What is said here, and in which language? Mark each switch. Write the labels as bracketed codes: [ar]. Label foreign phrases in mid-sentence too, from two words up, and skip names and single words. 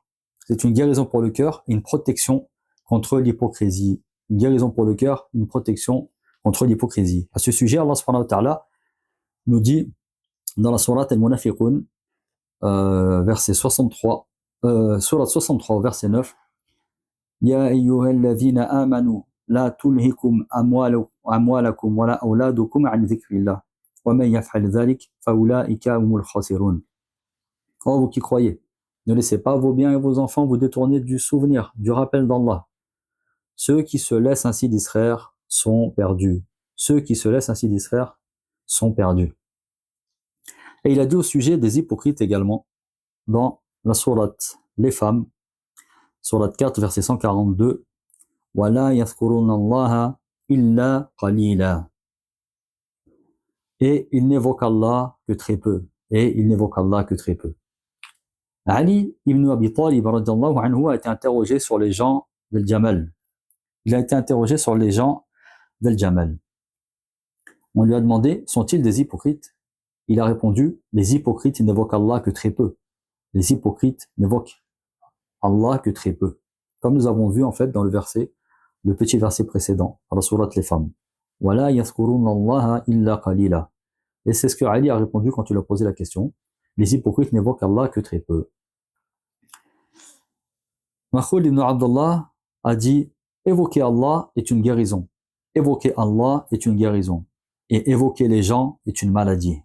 [fr] C'est une guérison pour le cœur et une protection contre l'hypocrisie. Une guérison pour le cœur, une protection contre l'hypocrisie. À ce sujet, Allah [ar] سبحانه وتعالى [fr] nous dit dans la sourate Al-Munafiqun, verset 63, sourate 63, verset 9, [ar] يا أيها الذين آمنوا لا تلهكم أموالكم ولا أولادكم عن ذكر الله ومن يفعل ذلك فأولئك هم الخاسرون. [fr] Oh, vous qui croyez, ne laissez pas vos biens et vos enfants vous détourner du souvenir, du rappel d'Allah. Ceux qui se laissent ainsi distraire sont perdus. Ceux qui se laissent ainsi distraire sont perdus. Et il a dit au sujet des hypocrites également, dans la sourate Les Femmes, sourate 4, verset 142, [ar] وَلَا يَذْكُرُونَ اللَّهَ إِلَّا قَلِيلًا. [fr] Et ils n'évoquent Allah que très peu. Et ils n'évoquent Allah que très peu. Ali ibn Abi Talib [ar] رضي الله عنه [fr] a été interrogé sur les gens del Jamal. Il a été interrogé sur les gens del Jamal. On lui a demandé, sont-ils des hypocrites? Il a répondu, les hypocrites n'évoquent Allah que très peu. Les hypocrites n'évoquent Allah que très peu. Comme nous avons vu en fait dans le petit verset précédent, dans la sourate Les Femmes. [ar] وَلَا يَذْكُرُونَ اللَّهَ إِلَّا قَلِيلًا. [fr] Et c'est ce que Ali a répondu quand il a posé la question. Les hypocrites n'évoquent Allah que très peu. Makhoul ibn Abdullah a dit, évoquer Allah est une guérison. Évoquer Allah est une guérison. Et évoquer les gens est une maladie.